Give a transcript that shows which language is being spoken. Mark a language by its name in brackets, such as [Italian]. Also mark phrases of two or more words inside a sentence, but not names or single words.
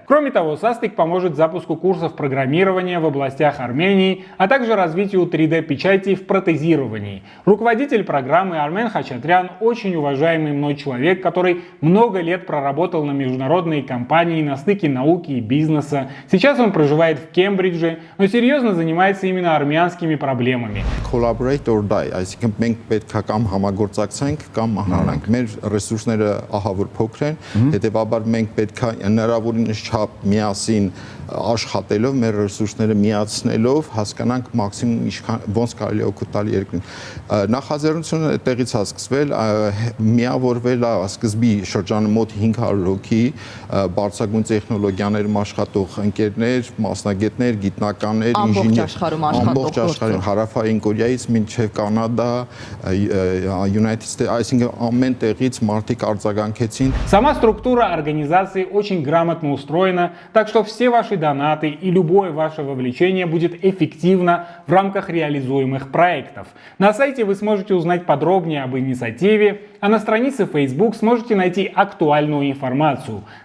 [Russian] Кроме того, SASTIC поможет запуску курсов программирования в областях Армении, а также развитию 3D-печати в протезировании. Руководитель программы Армен Хачатрян очень уважаемый мной человек, который много лет проработал на международные компании на стыке науки и бизнеса. Сейчас он проживает в Кембридже, но серьезно занимается именно армянскими проблемами. [English] Collaborate or die, [Armenian] այսինքն մենք պետք է կամ համագործակցենք կամ մահանանք։ Մեր ռեսուրսները ահավոր փոքր են, հետեւաբար մենք պետք է հնարավորինս չափ միասին աշխատելով, մեր ռեսուրսները միացնելով հասկանանք մաքսիմում ինչքան ոնց կարելի է օգուտ տալ երկրին։ Նախաձեռնությունը այդտեղից է սկսվել, միավորվել է սկզբի շրջանը մոտ 500 հոգի, բարձրագույն տեխնոլոգիաներում աշխատող ընկերներ, մասնագետներ, գիտնականներ, ինժեներներ, ամբողջ աշխարհում հարավային Կորեայից մինչև Կանադա, United States, այսինքն ամեն տեղից մարդիկ արձագանքեցին։ [Russian] Сама структура организации очень грамотно устроена, так что все ваши донаты и любое ваше вовлечение будет эффективно в рамках реализуемых проектов. На сайте вы сможете узнать подробнее об инициативе, а на странице Facebook сможете найти актуальную информацию.